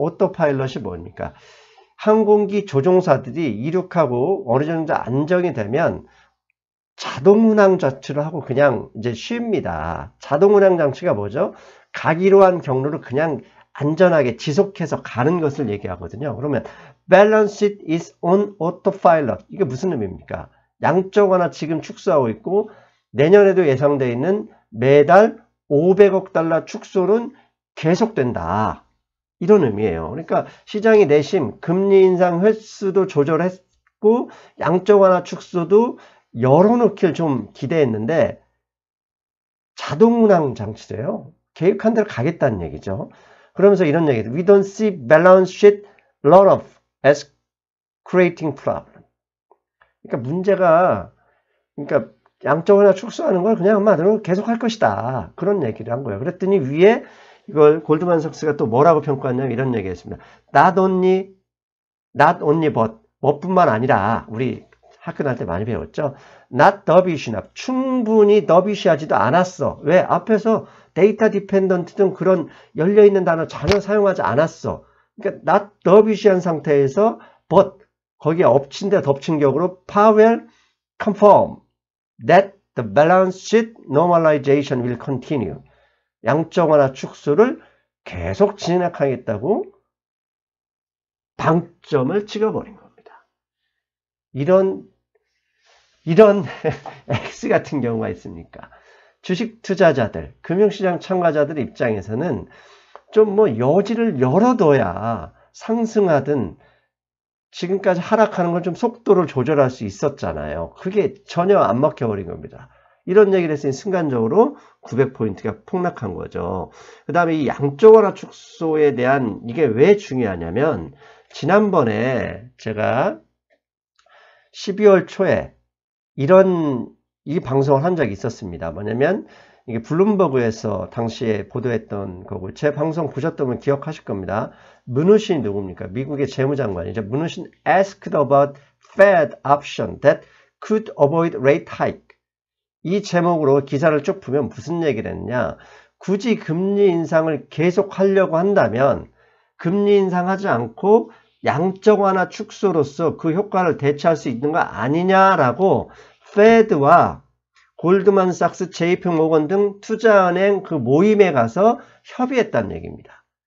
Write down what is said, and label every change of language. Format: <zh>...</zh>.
<ko>autopilot이 뭡니까? 항공기 조종사들이 이륙하고 어느 정도 안정이 되면 자동운항 장치를 하고 그냥 이제 쉽니다. 자동운항 장치가 뭐죠? 가기로 한 경로를 그냥 안전하게 지속해서 가는 것을 얘기하거든요. 그러면</ko> <en>balance sheet is on autopilot.</en> <ko>이게 무슨 의미입니까? 양적 완화 지금 축소하고 있고 내년에도 예상되어 있는 매달 500억 달러 축소는 계속된다. 이런 의미예요. 그러니까 시장이 내심 금리 인상 횟수도 조절했고 양적 완화 축소도 열어놓길 좀 기대했는데 자동운항 장치래요. 계획한 대로 가겠다는 얘기죠. 그러면서 이런 얘기죠.</ko> <en>We don't see balance sheet runoff as creating problem.</en> <ko>그러니까 문제가, 그러니까 양적 완화 축소하는 걸 그냥 한마디로 계속 할 것이다. 그런 얘기를 한 거예요. 그랬더니 위에 이걸 골드만삭스가 또 뭐라고 평가했냐면 이런 얘기했습니다.</ko> <en>Not only but,</en> <ko>뭐뿐만 아니라 우리 학교 다닐 때 많이 배웠죠.</ko> <en>Not dovish enough.</en> <ko>충분히 더비시하지도 않았어. 왜? 앞에서 데이터 디펜던트 등 그런 열려있는 단어 전혀 사용하지 않았어. 그러니까</ko> <en>not dovishi</en> <ko>한 상태에서</ko> <en>but</en> <ko>거기에 엎친 데 덮친 격으로</ko> <en>Powell confirmed that the balance sheet normalization will continue.</en> <ko>양적 완화 축소를 계속 진행하겠다고 방점을 찍어버린 겁니다. 이런 X 같은 경우가 있습니까? 주식 투자자들, 금융시장 참가자들 입장에서는 좀 뭐 여지를 열어둬야 상승하든 지금까지 하락하는 건 좀 속도를 조절할 수 있었잖아요. 그게 전혀 안 먹혀버린 겁니다. 이런 얘기를 했으니 순간적으로 900포인트가 폭락한 거죠. 그 다음에 이 양적 완화 축소에 대한 이게 왜 중요하냐면 지난번에 제가 12월 초에 이 방송을 한 적이 있었습니다. 뭐냐면 이게 블룸버그에서 당시에 보도했던 거고 제 방송 보셨다면 기억하실 겁니다. 문우신이 누굽니까? 미국의 재무장관이죠.</ko> <en>문우신 asked about Fed option that could avoid rate hike.</en> <ko>이 제목으로 기사를 쭉 보면 무슨 얘기를 했냐. 굳이 금리 인상을 계속 하려고 한다면 금리 인상하지 않고 양적 완화 축소로서 그 효과를 대체할 수 있는 거 아니냐라고 페드와 골드만삭스, JP모건 등 투자은행 그 모임에 가서 협의했다는 얘기입니다.</ko>